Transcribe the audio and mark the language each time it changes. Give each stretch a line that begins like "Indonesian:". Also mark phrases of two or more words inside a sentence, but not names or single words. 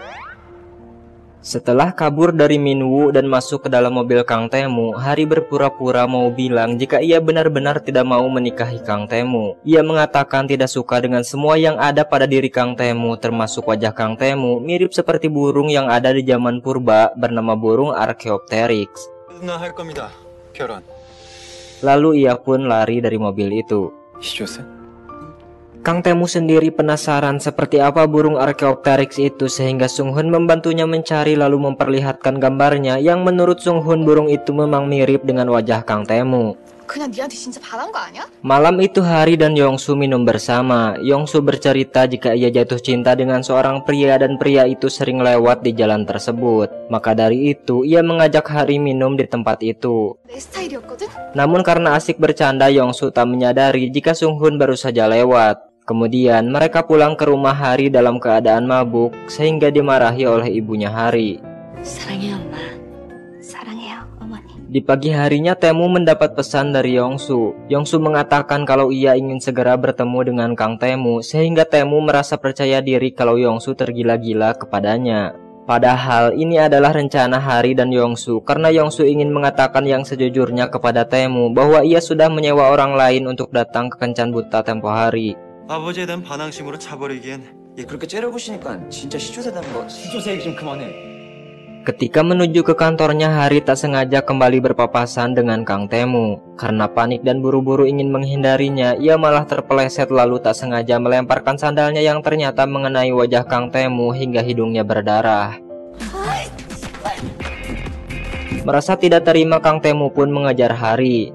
Indonesian: Setelah kabur dari Minwoo dan masuk ke dalam mobil Kang Tae-moo, Hari berpura-pura mau bilang jika ia benar-benar tidak mau menikahi Kang Tae-moo. Ia mengatakan tidak suka dengan semua yang ada pada diri Kang Tae-moo, termasuk wajah Kang Tae-moo mirip seperti burung yang ada di zaman purba bernama burung Archaeopteryx.
Korean: 누나 할 겁니다. 결혼.
Indonesian: Lalu ia pun lari dari mobil itu. Kang Tae-moo sendiri penasaran seperti apa burung Archaeopteryx itu, sehingga Sung-hun membantunya mencari lalu memperlihatkan gambarnya yang menurut Sung-hun burung itu memang mirip dengan wajah Kang Tae-moo.
Korean: 그냥 니한테 진짜 바란 거 아니야?
Indonesian: Malam itu Hari dan Yongsu minum bersama. Yongsu bercerita jika ia jatuh cinta dengan seorang pria dan pria itu sering lewat di jalan tersebut. Maka dari itu ia mengajak Hari minum di tempat itu.
Korean: 내 스타일이었거든?
Indonesian: Namun karena asik bercanda, Yongsu tak menyadari jika Sung-hun baru saja lewat. Kemudian mereka pulang ke rumah Hari dalam keadaan mabuk sehingga dimarahi oleh ibunya Hari.
Korean: 사랑해요, 엄마. 사랑해요, 어머니.
Indonesian: Di pagi harinya Tae-moo mendapat pesan dari Yongsu. Yongsu mengatakan kalau ia ingin segera bertemu dengan Kang Tae-moo, sehingga Tae-moo merasa percaya diri kalau Yongsu tergila-gila kepadanya. Padahal ini adalah rencana Hari dan Yongsu, karena Yongsu ingin mengatakan yang sejujurnya kepada Tae-moo bahwa ia sudah menyewa orang lain untuk datang ke kencan buta tempo hari.
Korean: 아버지에 대한 반항심으로 차버리기엔 그렇게 째려보시니까 진짜 시조새다는 거. 시조새 얘기 좀 그만해.
Indonesian: Ketika menuju ke kantornya, Hari tak sengaja kembali berpapasan dengan Kang Tae-moo. Karena panik dan buru-buru ingin menghindarinya, ia malah terpeleset lalu tak sengaja melemparkan sandalnya yang ternyata mengenai wajah Kang Tae-moo hingga hidungnya berdarah. Merasa tidak terima, Kang Tae-moo pun mengejar Hari.